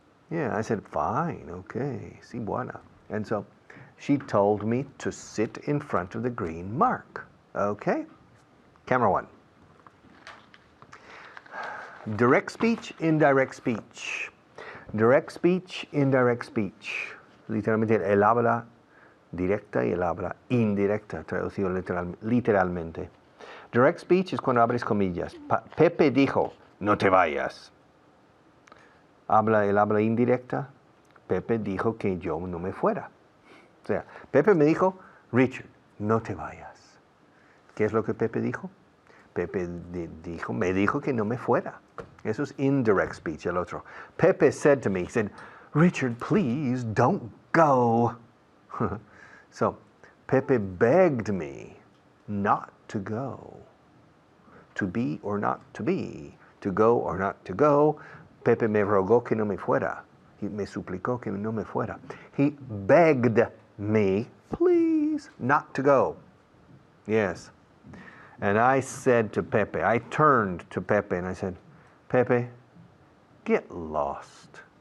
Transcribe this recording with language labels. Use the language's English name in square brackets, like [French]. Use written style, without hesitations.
[English] Yeah, I said, fine, okay, [Spanish] si buena. [English] And so she told me to sit in front of the green mark. Okay? Camera one. Direct speech, indirect speech. Direct speech, indirect speech. [Spanish] Literalmente el habla directa y el habla indirecta, traducido literalmente. Direct speech es cuando abres comillas. Pepe dijo, no te vayas. El habla indirecta. Pepe dijo que yo no me fuera. O sea, Pepe me dijo, Richard, no te vayas. ¿Qué es lo que Pepe dijo? Pepe me dijo que no me fuera. Eso es indirect speech, el otro. [English] Pepe said to me, he said, Richard, please don't go. So, Pepe begged me not to go. To be or not to be. To go or not to go. [Spanish] Pepe me rogó que no me fuera. Me suplicó que no me fuera. [English] He begged me, please, not to go. Yes. And I said to Pepe, I turned to Pepe and I said, Pepe, get lost.